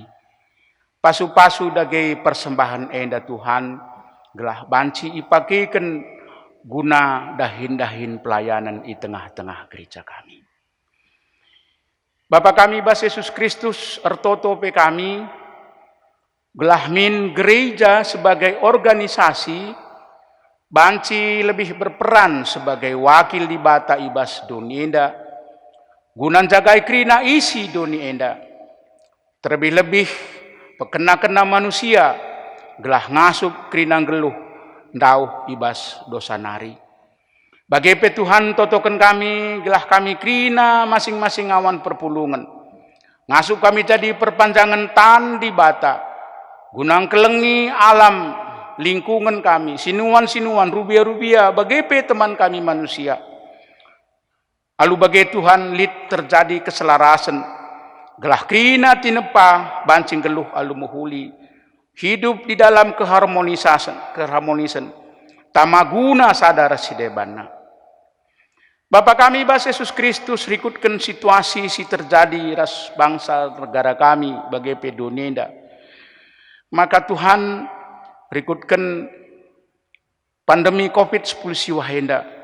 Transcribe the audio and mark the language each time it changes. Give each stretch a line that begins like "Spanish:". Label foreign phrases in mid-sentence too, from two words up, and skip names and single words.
Batak Karo: Pasu-pasu dagai persembahan enda Tuhan. Gelah banci ipakikan guna dahin-dahin pelayanan di tengah-tengah gereja kami. Bapa kami Bas Yesus Kristus ertoto pe kami gelahmin gereja
Indonesian: sebagai organisasi
Batak Karo: banci
Indonesian: lebih berperan sebagai wakil
Batak Karo: di bata ibas doni enda gunan jagai krina isi doni enda terlebih-lebih pekena-kena manusia gelah ngasup krina geluh ndau ibas dosa nari. Bagi Tuhan totokan kami, gelah kami krina masing-masing awan perpulungan. Ngasup kami jadi perpanjangan tan di bata. Gunang kelengi alam lingkungan kami, sinuan-sinuan, rubia-rubia, bagi teman kami manusia. Lalu bagi Tuhan lit terjadi keselarasan. Gelah krina tinepa, bancing geluh alu muhuli.
Indonesian: Hidup di dalam keharmonisan.
Batak Karo: Tamaguna sadara sidebana. Bapa kami Bas Yesus Kristus rikutkan situasi si terjadi ras bangsa negara kami bagi pedonenda. Maka Tuhan rikutkan pandemi COVID-19 siwahenda.